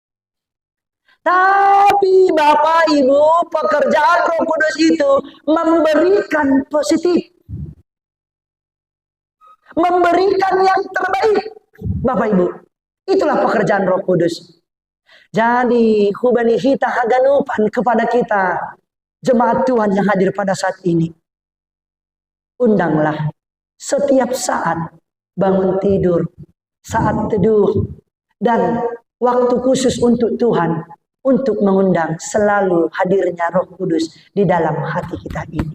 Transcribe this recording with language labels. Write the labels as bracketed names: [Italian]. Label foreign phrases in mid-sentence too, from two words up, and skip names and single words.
[Indonesian] Tapi Bapak Ibu, pekerjaan Roh Kudus itu memberikan positif. Memberikan yang terbaik. Bapak Ibu, itulah pekerjaan Roh Kudus. Jadi, [Batak Simalungun] hubani hita haganupan [Indonesian] kepada kita, jemaat Tuhan yang hadir pada saat ini. Undanglah setiap saat bangun tidur, saat teduh, dan waktu khusus untuk Tuhan, untuk mengundang selalu hadirnya Roh Kudus di dalam hati kita ini.